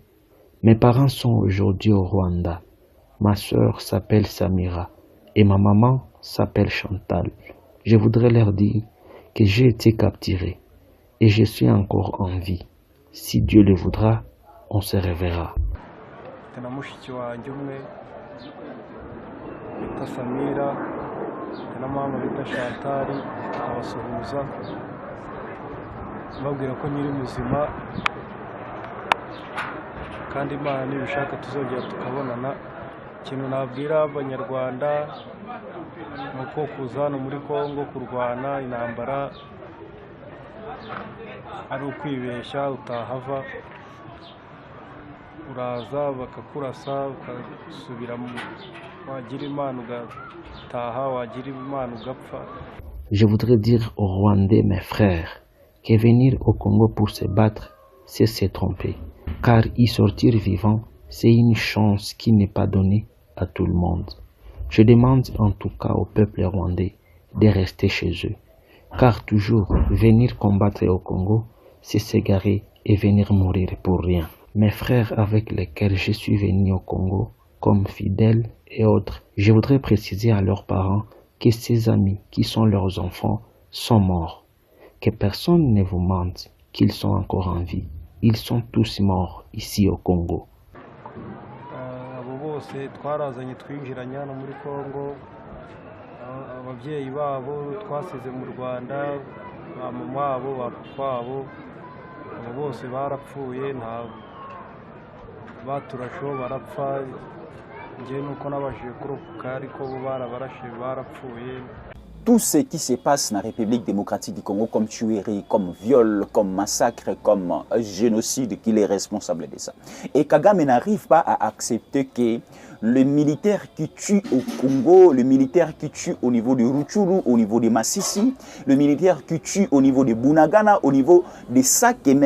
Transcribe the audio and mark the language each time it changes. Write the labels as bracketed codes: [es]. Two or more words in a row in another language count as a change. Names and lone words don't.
[fr] Mes parents sont aujourd'hui au Rwanda. Ma sœur s'appelle Samira et ma maman s'appelle Chantal. Je voudrais leur dire que j'ai été capturé et je suis encore en vie. Si Dieu le voudra, on se reverra. [rw] na mushiki wanjye umwe bita Samira na mama bita Chantal, abasuhuza babwira ko nyiri muzima kandi Imana nibishaka tuzongera tukabonana. Ikintu nabwira abanyarwanda nuko kuza hano muri Kongo kurwana intambara ari ukwibeshya, utahava uraza bakakurasa ukasubira wagira Imana ugataha, wagira Imana ugapfa. [fr] Je voudrais dire aux Rwandais, mes frères, que venir au Congo pour se battre, c'est se tromper. Car y sortir vivant, c'est une chance qui n'est pas donnée à tout le monde. Je demande en tout cas au peuple rwandais de rester chez eux. Car toujours venir combattre au Congo, c'est s'égarer et venir mourir pour rien. Mes frères avec lesquels je suis venu au Congo, comme fidèles et autres, je voudrais préciser à leurs parents que ces amis qui sont leurs enfants sont morts. Que personne ne vous mente qu'ils sont encore en vie. Ils sont tous morts ici au Congo. [rw] Abo bose twarazanye twinjiranye hano muri Kongo, ababyeyi babo twasize mu Rwanda, mama wabo papa wabo, abo bose barapfuye, nta baturasho barapfa. Ngiye nuko nabashije kurokoka ariko bo barabarashe barapfuye. [fr] Tout ce qui se passe dans la République démocratique du Congo comme tuerie, comme viol, comme massacre, comme génocide, qu'il est responsable de ça. Et Kagame n'arrive pas à accepter que le militaire qui tue au Congo, le militaire qui tue au niveau de Rutshuru, au niveau de Masisi, le militaire qui tue au niveau de Bunagana, au niveau de Sake même.